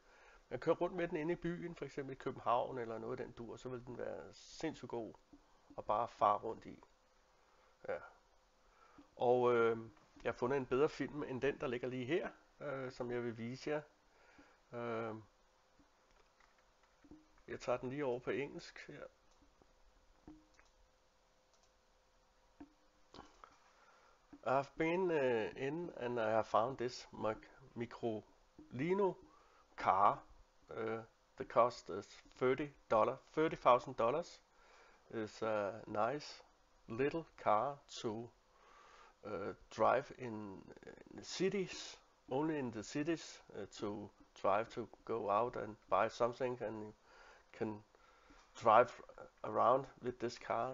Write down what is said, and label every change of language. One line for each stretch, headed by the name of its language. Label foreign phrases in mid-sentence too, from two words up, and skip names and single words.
Danish: Men kører rundt med den inde i byen, for eksempel i København eller noget af den dur, så vil den være sindssygt god at bare fare rundt i. Ja. Og jeg har fundet en bedre film end den, der ligger lige her, som jeg vil vise jer. Jeg tager den lige over på engelsk her.
English: I've been in and I have found this Mirolino car. The cost is $30,000. It's a nice little car to drive in the cities, only in the cities to drive to go out and buy something, and you can drive around with this car.